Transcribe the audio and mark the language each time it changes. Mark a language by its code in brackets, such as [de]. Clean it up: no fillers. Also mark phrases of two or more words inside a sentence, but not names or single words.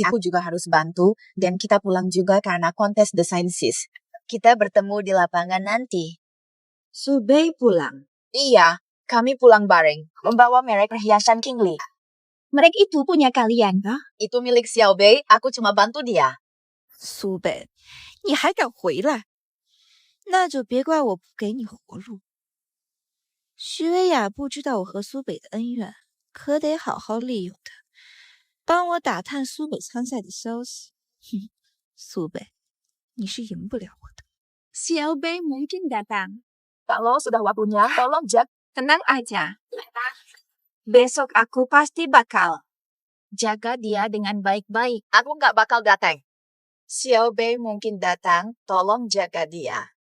[id] Aku juga harus bantu, dan kita pulang juga karena kontes desain Sis. Kita bertemu di lapangan nanti. Subei pulang? Iya, kami pulang bareng, membawa merek perhiasan Kingli. Merek itu punya kalian, kah? Itu milik Xiaobei, aku cuma bantu dia. [zh] 苏北，你还敢回来？那就别怪我不给你活路。徐薇雅不知道我和苏北的恩怨，可得好好利用她，帮我打探苏北参赛的消息。哼，苏北，你是赢不了我的。 [id] Xiaobei mungkin datang. Kalau sudah waktunya, tolong Jack, tenang aja. Besok aku pasti bakal jaga dia dengan baik-baik. Aku nggak bakal datang. Xiaobei mungkin datang, tolong jaga dia.